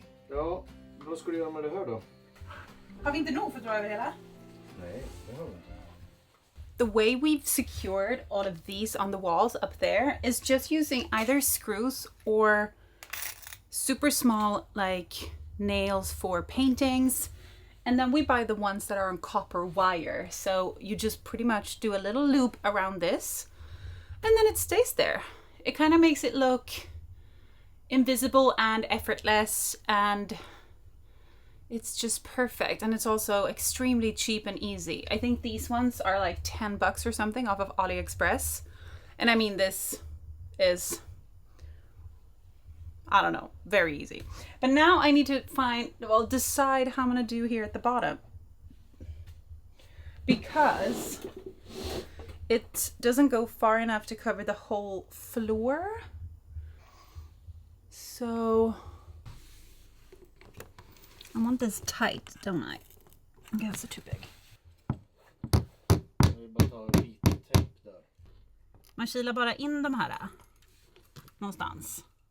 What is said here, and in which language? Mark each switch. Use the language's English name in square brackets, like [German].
[Swedish] Ja, vad ska du göra med det här då? Har vi inte nog för att dra över hela? Nej, det har vi inte. [English] The way we've secured all of these on the walls up there is just using either screws or super small like nails for paintings. And then we buy the ones that are on copper wire. So you just pretty much do a little loop around this and then it stays there. It kind of makes it look invisible and effortless, and it's just perfect. And it's also extremely cheap and easy. I think these ones are like $10 or something off of AliExpress. And I mean, this is, I don't know, very easy. But now I need to decide how I'm gonna do here at the bottom, because it doesn't go far enough to cover the whole floor. So I want this tight, don't I? I guess it's too big. [Swedish] Jag vill bara ta lite tejp där. Man kilar bara in de här någonstans.